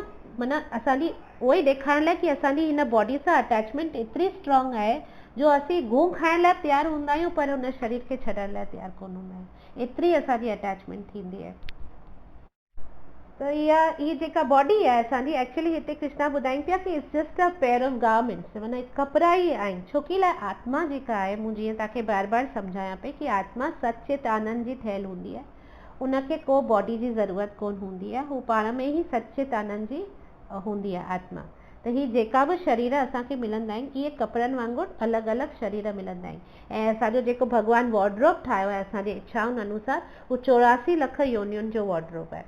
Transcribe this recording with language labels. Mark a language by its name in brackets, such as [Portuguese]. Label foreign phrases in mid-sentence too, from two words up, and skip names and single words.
[Sindhi] माना असांजी उहो ई ॾेखारण लाइ कि असांजी हिन बॉडी सां अटैचमेंट एतिरी स्ट्रॉन्ग आहे जो असीं गूं खाइण लाइ तयारु हूंदा आहियूं पर हुन शरीर खे छॾण लाइ तयारु कोन हूंदा आहियूं, एतिरी असांजी अटैचमेंट थींदी आहे। त इहा जेका बॉडी आहे असांजी, एक्चुअली हिते कृष्णा ॿुधाइनि पिया कि [English] it's just a pair of garments, [Sindhi] माना कपिड़ा ई आहिनि। छोकी लाइ आत्मा जेका आहे, मूं जीअं तव्हांखे बार बार सम्झायां पई कि आत्मा सचित आनंद जी ठहियल हूंदी आहे, उनखे को बॉडी जी ज़रूरत कोन हूंदी आहे, हू पाण में ई सचित आनंद जी हूंदी आहे आत्मा। त ही जेका बि शरीर असांखे मिलंदा आहिनि, इहे कपिड़नि वांगुरु अलॻि अलॻि शरीर मिलंदा आहिनि। ऐं असांजो जेको भॻवानु वॉर्डरोब ठाहियो आहे असांजे इच्छाउनि अनुसार, हू 84 लख योनियुनि जो वॉर्डरोब आहे।